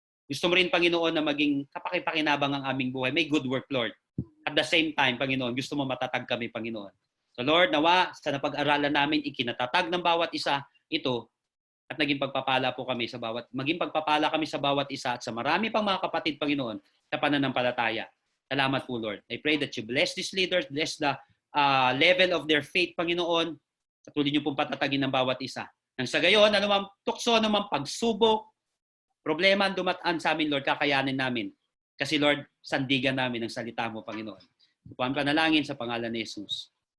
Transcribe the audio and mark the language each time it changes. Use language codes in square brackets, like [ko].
[tl] Gusto mo rin, Panginoon, na maging kapakipakinabang ang aming buhay. May [en] good work, Lord. At the same time, [tl] Panginoon, gusto mo matatag kami, Panginoon. So Lord, nawa sa napag-aralan namin, ikinatatag ng bawat isa ito at naging pagpapala po kami sa maging pagpapala kami sa bawat isa at sa marami pang mga kapatid, Panginoon, sa pananampalataya. Salamat po, Lord. [en] I pray that you bless these leaders, bless the level of their faith, Panginoon. [tl] Patuloy niyo pong patatagin ng bawat isa. Nang sa gayon, anumang tukso, anumang pagsubok, problema ang dumataan sa amin, Lord, kakayanin namin. Kasi, Lord, sandigan namin ang salita mo, Panginoon. Ito ang panalangin sa pangalan ni Jesus.